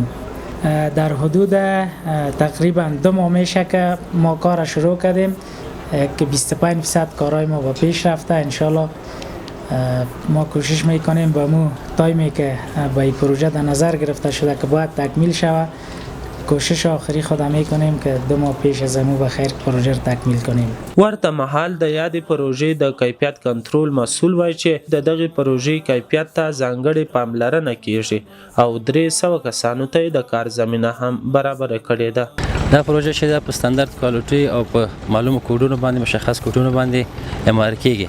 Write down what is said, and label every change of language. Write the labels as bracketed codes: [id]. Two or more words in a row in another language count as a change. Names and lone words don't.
[fa] در حدود تقریبا 2 ماه میشه که ما کار شروع کردیم که 25% کارهای ما با پیش رفته. انشالله ما کوشش میکنیم با مو تایمی که با این پروژه در نظر گرفته شده که باید تکمیل شود، کوشش آخری خود میکنیم که 2 ماه پیش از امو بخیر پروژه رو تکمیل کنیم. [ps] ورته مهال د یادې پروژې د کیفیت کنټرول مسؤل وایي چې د دغې پروژې کیفیت ته ځانګړې پاملرنه کیږي او 300 کسانو ته د کار زمینه هم برابره کړې ده. دا پروژه چې دا په [en] standard quality [ps] او په معلومو کوډونو باندې، مشخص کوډونو باندې امر کیږي.